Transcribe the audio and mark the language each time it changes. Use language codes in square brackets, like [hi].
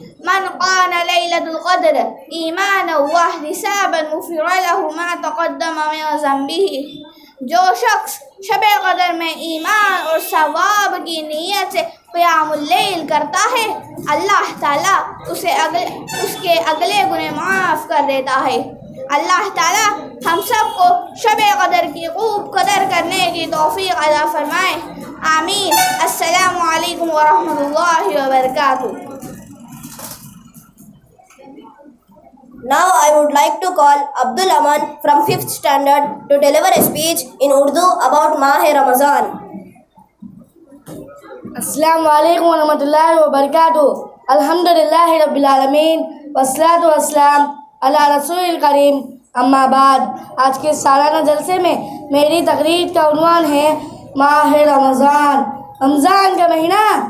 [ar] من قام لیلۃ القدر ایمانا واحتسابا غفر له ما تقدم من ذنبه۔ [ur] جو شخص شب قدر میں ایمان اور ثواب کی نیت سے قیام اللیل کرتا ہے، اللہ تعالیٰ اس کے اگلے گناہ معاف کر دیتا ہے۔ اللہ تعالیٰ ہم سب کو شب قدر کی خوب قدر کرنے کی توفیق عطا فرمائے، آمین۔ السلام علیکم ورحمۃ اللہ وبرکاتہ۔ [en] Now I would like to call Abdul Aman from 5th standard to deliver a speech in Urdu about Mah Ramazan. [ur] السلام علیکم ورحمۃ اللہ وبرکاتہ۔ [ar] الحمدللہ رب العالمین والصلاۃ والسلام علی رسول الکریم، اما بعد۔ [ur] آج کے سالانہ جلسے میں میری تقریر کا عنوان ہے ماہ رمضان۔ رمضان کا مہینہ